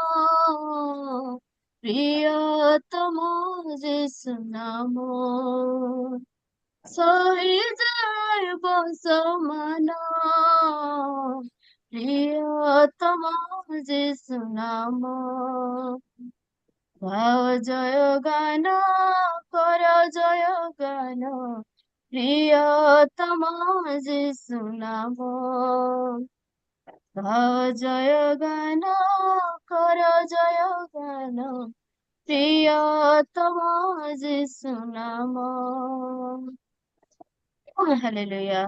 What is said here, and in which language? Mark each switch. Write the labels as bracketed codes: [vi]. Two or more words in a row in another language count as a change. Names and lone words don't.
[or] ପ୍ରିୟତମ ଯୀଶୁ ନାମ ସହିଯାଏ ସମାନ ପ୍ରିୟତମ ଯୀଶୁ ନାମ ଗାଅ ଜୟ ଗାନ କର ଜୟ ଗାନ [bn] প্রিয়তম যিশু নাম গাও জয় গান কর জয় গান প্রিয়তম যিশু নাম Hallelujah.